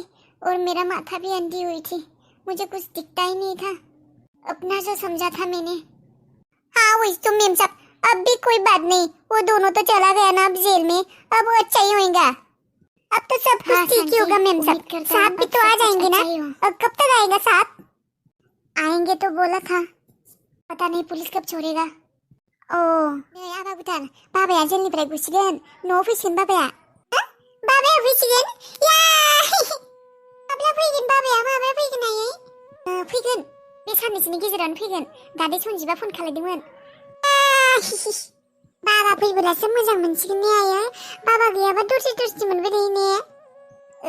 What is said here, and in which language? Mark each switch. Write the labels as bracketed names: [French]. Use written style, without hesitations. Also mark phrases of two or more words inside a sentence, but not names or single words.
[Hindi] और मेरा माथा भी अंधी हुई थी मुझे कुछ दिखता ही नहीं था अपना जो समझा था मैंने हाँ वही तो मेम साहब अब भी कोई बात नहीं वो दोनों तो चला गया ना अब जेल में अब वो अच्छा ही होगा अब तो सब कुछ ठीक ही होगा मेम साहब साहब भी तो आ जाएंगे ना अब कब तक आएगा साहब आएंगे तो बोला था पता नहीं पुलिस कब छोड़ेगा [Bodo] अ नै आबा भुटान बाबाया जेलनिफ्राय गसिगोन न'आव फैसिगोन बाबाया बाबाया फैसिगोन माब्ला फैगोन बाबाया माब्ला फैगोन आयै फैगोन बे साननैसोनि गेजेरावनो फैगोन दादै सन्जिबा फन खालायदोंमोन बाबा फैबोलासो मोजां मोनसिगोन ने आयै बाबा गैयाबा दरसि मोनबाय थायो ने औ